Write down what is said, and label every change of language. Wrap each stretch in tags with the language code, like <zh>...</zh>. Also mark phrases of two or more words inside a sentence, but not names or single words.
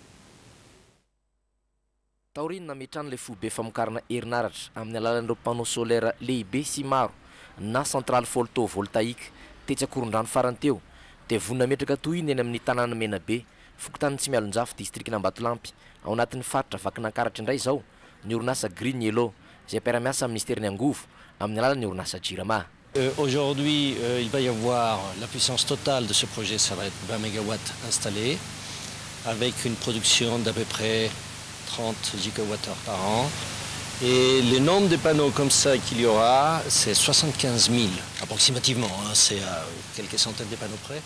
<mg>Taorina nametrany le foibe famokarana herinaratra amin'ny alalan'ireo</mg> <fr>panneau solaire</fr> <mg>lehibe sy maro na</mg> <fr>centrale photovoltaïque</fr> <mg>tetsy akoron-drano farany teo dia vonina metraka toy iny amin'ny tanàna Menabe fokontany tsy mialonjafo distrikna Ambatolampy ao anatin'ny faritra Vakinankaratra indray izao ny orinasa Green Yellow izay mpiara-miasa amin'ny ministerin'ny angovo amin'ny alalan'ny orinasa Jirama.</mg> <fr>Aujourd'hui, il va y avoir la puissance totale de ce projet, ça va être 20 MW installés avec une production d'à peu près 30 gigawattheures par an. Et le nombre de panneaux comme ça qu'il y aura, c'est 75 000 approximativement, hein, c'est à quelques centaines de panneaux près.</fr>